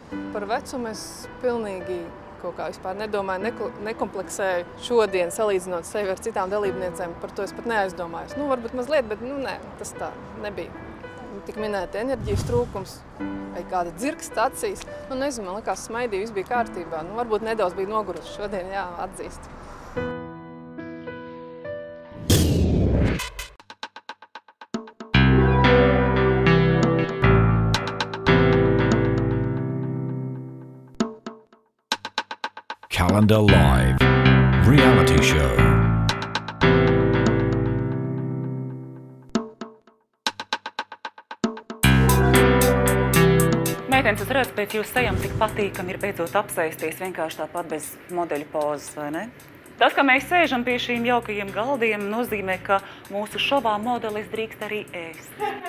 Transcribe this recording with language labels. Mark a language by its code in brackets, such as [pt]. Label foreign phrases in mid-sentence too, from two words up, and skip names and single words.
[lv] Par vecumu es pilnīgi kaut kā vispār nedomāju, nekompleksēju šodien, salīdzinot sevi ar citām dalībniecēm. Par to es pat neaizdomājos. Nu, varbūt mazliet, bet nē, tas tā nebija. Tik minēta enerģijas trūkums vai kāda dzirksta acīs. Nu, nezinu, man likās smaidīja, viss bija kārtībā. Nu, varbūt nedaudz bija nogurusi šodien, jā, atzīst. [en] Calendar Live reality show. [lv] Meitenes, es redzu, pēc jūsu sejām, cik patīkami ir beidzot apsēsties vienkārši tāpat bez modeļu pozas, vai ne? Tas, ka mēs sēžam pie šīm jaukajiem galdiem, nozīmē, ka mūsu šovā modelis drīkst arī ēst.